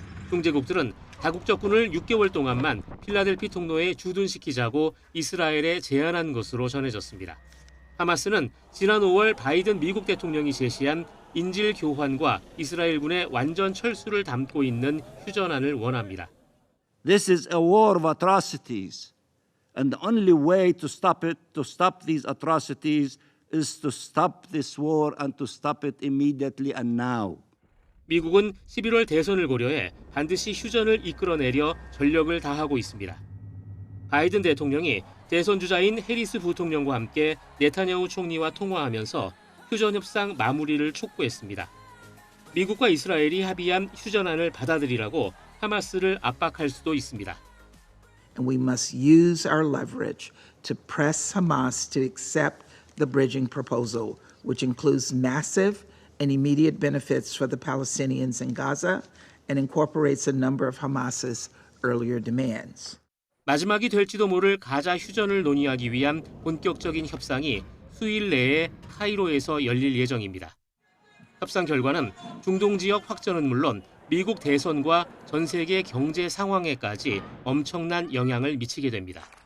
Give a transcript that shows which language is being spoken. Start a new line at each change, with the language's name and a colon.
Korean: 중재국들은 다국적군을 6개월 동안만 필라델피 통로에 주둔시키자고 이스라엘에 제안한 것으로 전해졌습니다. 하마스는 지난 5월 바이든 미국 대통령이 제시한 인질 교환과 이스라엘군의 완전 철수를 담고 있는 휴전안을 원합니다.
English: This is a war of atrocities, and the only way to stop these atrocities, is to stop this war and to stop it immediately and now.
Korean: 미국은 11월 대선을 고려해 반드시 휴전을 이끌어내려 전력을 다하고 있습니다. 바이든 대통령이 대선 주자인 해리스 부통령과 함께 네타냐후 총리와 통화하면서 휴전 협상 마무리를 촉구했습니다. 미국과 이스라엘이 합의한 휴전안을 받아들이라고 하마스를 압박할 수도 있습니다.
English: And we must use our leverage to press Hamas to accept the bridging proposal, which includes massive and immediate benefits for the Palestinians in Gaza and incorporates a number of Hamas's earlier demands.
Korean: 마지막이 될지도 모를 가자 휴전을 논의하기 위한 본격적인 협상이 수일 내에 카이로에서 열릴 예정입니다. 협상 결과는 중동 지역 확전은 물론 미국 대선과 전 세계 경제 상황에까지 엄청난 영향을 미치게 됩니다.